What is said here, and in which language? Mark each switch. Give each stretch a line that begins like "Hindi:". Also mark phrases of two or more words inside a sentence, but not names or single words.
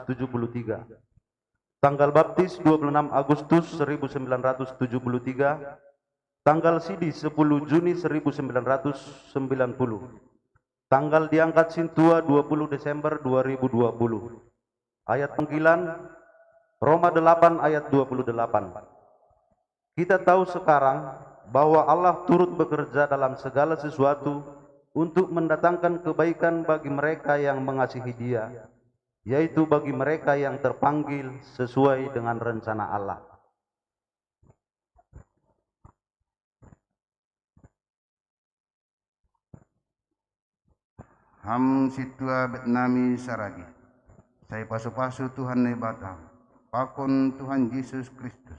Indonesian: Tanggal baptis 26 Agustus 1973. Tanggal sidi 10 Juni 1990. Tanggal diangkat Sintua 20 Desember 2020. Ayat panggilan Roma 8 ayat 28. Kita tahu sekarang bahwa Allah turut bekerja dalam segala sesuatu untuk mendatangkan kebaikan bagi mereka yang mengasihi Dia, yaitu bagi mereka yang terpanggil sesuai dengan rencana Allah.
Batak Simalungun: Ham Situa Betnami Saragi. Saya pasu-pasu Tuhan nebata. Pakon Tuhan Yesus Kristus.